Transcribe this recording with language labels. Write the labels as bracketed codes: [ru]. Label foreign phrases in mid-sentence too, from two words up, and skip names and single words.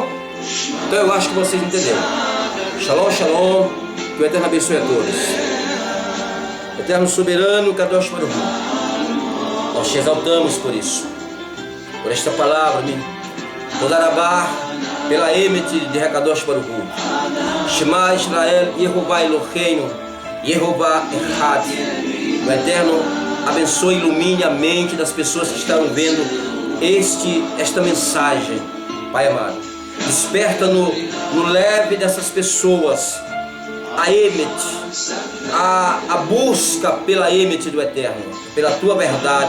[pt] Então eu acho que vocês entenderam. [he] שלום, שלום, [pt] que o Eterno abençoe a todos. Eterno soberano, [he] קדוש ברוך הוא, [pt] nós te exaltamos por isso, por esta palavra, [he] תודה רבה, [pt] pela Emet de [he] קדוש ברוך הוא. שמע ישראל, יהוה אלהינו, יהוה אחד. [pt] O Eterno abençoe e ilumine a mente das pessoas que estão vendo esta mensagem, Pai amado. Desperta no leve dessas pessoas a Emet, a busca pela Emet do Eterno, pela tua verdade.